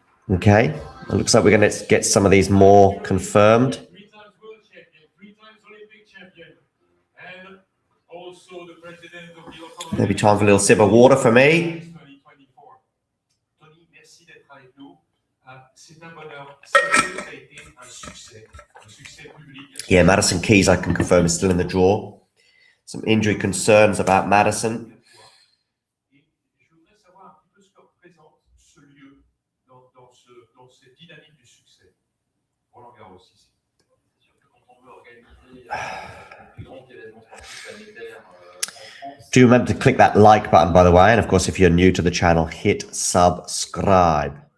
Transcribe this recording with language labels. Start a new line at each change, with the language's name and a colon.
English: Okay, it looks like we're going to get some of these more confirmed. 3 times world champion, 3 times Olympic champion, and also the president of the Automobile Maybe time for a little sip of water for me. 2024.
French: Tony, merci d'être avec nous. C'est un bonheur. Ça a été un succès public.
English: Yeah, Madison Keys, I can confirm, is still in the draw. Some injury concerns about Madison.
French: Et je voudrais savoir un petit peu ce que représente ce lieu dans cette dynamique du succès. Roland Garros ici. C'est sûr que quand on veut organiser le plus grand événement sportif planétaire en France.
English: Do remember to click that like button, by the way. And of course, if you're new to the channel, hit subscribe.